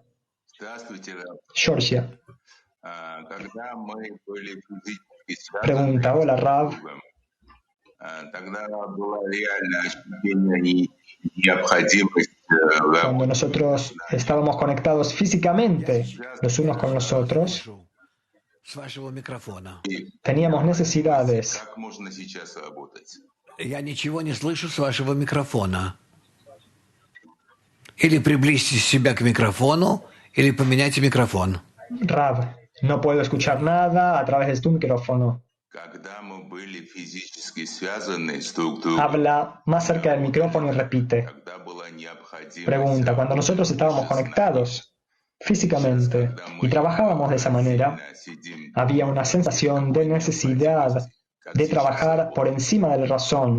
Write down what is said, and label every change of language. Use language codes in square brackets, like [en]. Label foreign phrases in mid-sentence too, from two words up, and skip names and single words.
[es] Georgia. Pregunta, hola Rav. Cuando nosotros estábamos conectados físicamente los unos con los otros, teníamos necesidades. [ru] Я ничего не слышу с вашего микрофона. Или приблизьте себя к микрофону, или поменяйте микрофон. [es] Rav, no puedo escuchar nada a través de tu micrófono. Habla más cerca del micrófono y repite. Pregunta, cuando nosotros estábamos conectados físicamente y trabajábamos de esa manera, había una sensación de necesidad de trabajar por encima de la razón.